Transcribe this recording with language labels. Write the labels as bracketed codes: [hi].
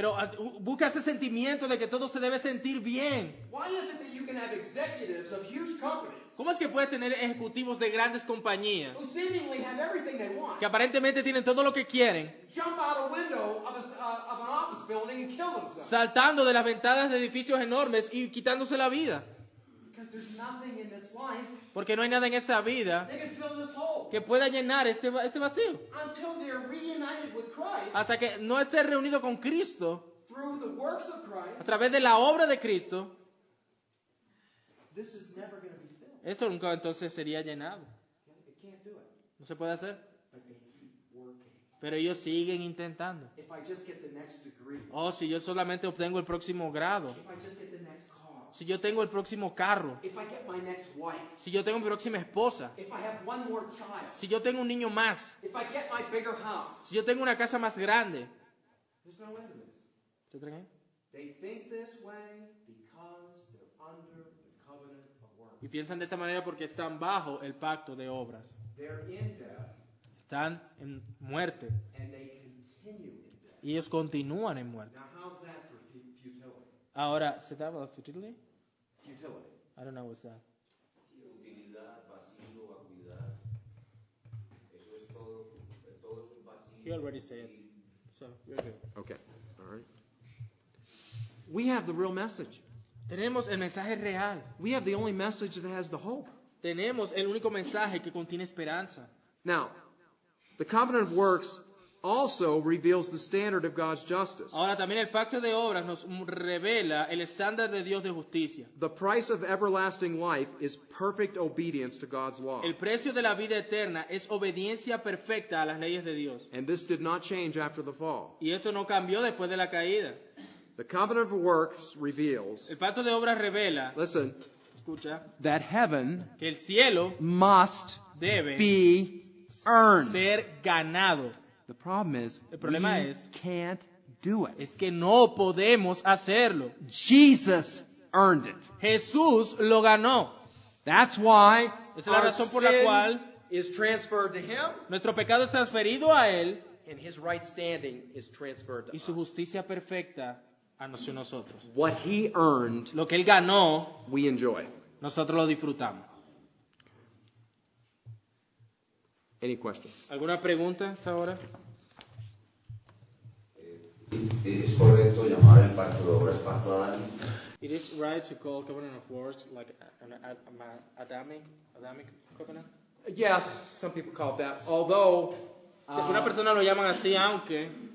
[es] Pero busca ese sentimiento de que todo se debe sentir bien. [en] Why is it that you can have executives of huge companies [es] ¿Cómo es que puedes tener ejecutivos de grandes compañías [en] who seemingly have everything they want [es] que aparentemente tienen todo lo que quieren, [en] jump out a window of an office building and kill themselves? [es] saltando de las ventanas de edificios enormes y quitándose la vida? [en] Because there's nothing in this life [es] Porque no hay nada en esta vida [en] that can fill this hole [es] que pueda llenar este vacío. [en] until they're reunited with Christ [es] Hasta que no esté reunido con Cristo, [en] through the works of [es] a [en] Christ. [es] través de la obra de Cristo, [en] This is never going to be filled. [es] esto nunca entonces sería llenado. [en] It can't do it. [es] No se puede hacer. [en] But they keep working. [es] Pero ellos siguen intentando. [en] If I just get the next degree, [es] Oh, si yo solamente obtengo el próximo grado, [en] if I just get the next car, [es] si yo tengo el próximo carro, [en] if I get my next wife, [es] si yo tengo mi próxima esposa, [en] if I have one more child, [es] si yo tengo un niño más, [en] if I get my bigger house, [es] si yo tengo una casa más grande. [en] there's no end to this. [es] ¿Se traen? [en] They think this way because they're under the covenant of works. [es] Y piensan de esta manera porque están bajo el pacto de obras. [en] They're in death [es] Están en muerte [en] and they continue in death. [es] y ellos continúan en muerte. [en] Now, how's that for futility? [es] Ahora, ¿se da [en] about futility? Futility. I don't know what's that. [es] Utilidad, vacío, vacuidad. Eso es todo, todo es un vacío. [en] He already said it. So, you're good. Okay. All right. We have the real message. [es] Tenemos el mensaje real. [en] We have the only message that has the hope. [es] Tenemos el único mensaje que contiene esperanza. [en] Now, the covenant of works also reveals the standard of God's justice. [es] Ahora también el pacto de obras nos revela el estándar de Dios de justicia. [en] The price of everlasting life is perfect obedience to God's law. [es] El precio de la vida eterna es obediencia perfecta a las leyes de Dios. [en] And this did not change after the fall. [es] Y esto no cambió después de la caída. [en] The covenant of works reveals, [es] El pacto de obras revela, [en] listen, [es] escucha, [en] that heaven [es] que el cielo [en] must [es] debe [en] be earned. [es] ser ganado. [en] The problem is, [es] El problema [en] we [es] es- [en] can't do it. [es] Es que no podemos hacerlo. [en] Jesus earned it. [es] Jesús lo ganó. [en] That's why [es] Esa es la [en] our [es] razón por la [en] sin [es] cual [en] is transferred to him, [es] nuestro pecado es transferido a Él [en] and his right standing is transferred to [es] y su [en] us. [es] justicia perfecta a nosotros. [en] What he earned, [es] Lo que Él ganó, [en] we enjoy. [es] nosotros lo disfrutamos. [en] Any questions? [es] ¿Alguna pregunta hasta ahora? ¿Es correcto llamar el pacto de obras pacto adámico? [en] It is right to call covenant of works like an Adamic covenant. Yes, some people call it that. Although, [es] Una persona lo llaman así, aunque